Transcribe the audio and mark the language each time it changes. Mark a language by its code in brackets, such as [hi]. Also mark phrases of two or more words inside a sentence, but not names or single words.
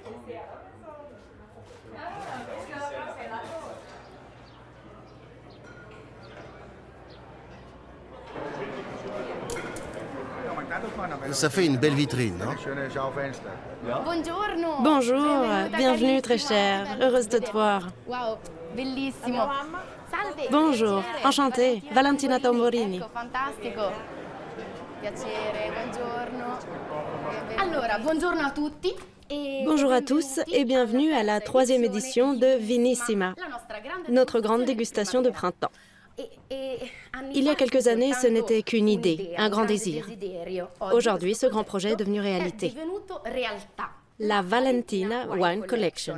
[fr] Ça fait une belle vitrine, non? Bonjour, bienvenue très cher, heureuse de te voir. [it] Wow, bellissimo. Salve. [fr] Bonjour, enchantée, Valentina Tamborini. [it] Ecco, fantastico. Piacere, buongiorno. Allora, buongiorno a tutti. [fr] Bonjour à tous et bienvenue à la 3e édition de Vinissima, notre grande dégustation de printemps. Il y a quelques années, ce n'était qu'une idée, un grand désir. Aujourd'hui, ce grand projet est devenu réalité. La Valentina Wine Collection.